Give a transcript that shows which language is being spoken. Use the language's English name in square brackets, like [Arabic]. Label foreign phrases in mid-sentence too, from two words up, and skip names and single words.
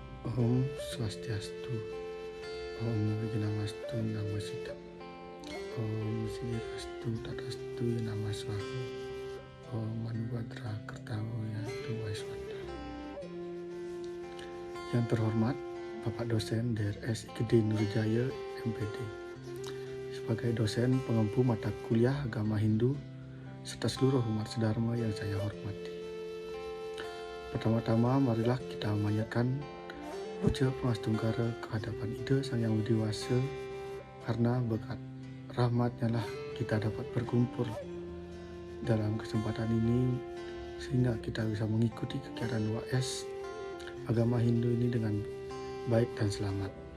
[Sanskrit] Om Swastiastu, Om Wignamastu Namo Siddham, Om Siddhastu Tadastu Nama Swaha, Om Manubhadra Kertawo Yantu Waiswada. [Indonesian] Yang terhormat Bapak dosen DRS IKD Nurjaya MPD, sebagai dosen pengempu mata kuliah agama Hindu serta seluruh umat sedharma yang saya hormati. Pertama-tama marilah kita memanjatkan puja Pangastunggara kehadapan Ida Sang Yang Widi Wasa, karena berkat rahmatnya lah kita dapat berkumpul dalam kesempatan ini sehingga kita bisa mengikuti kegiatan UAS agama Hindu ini dengan baik dan selamat.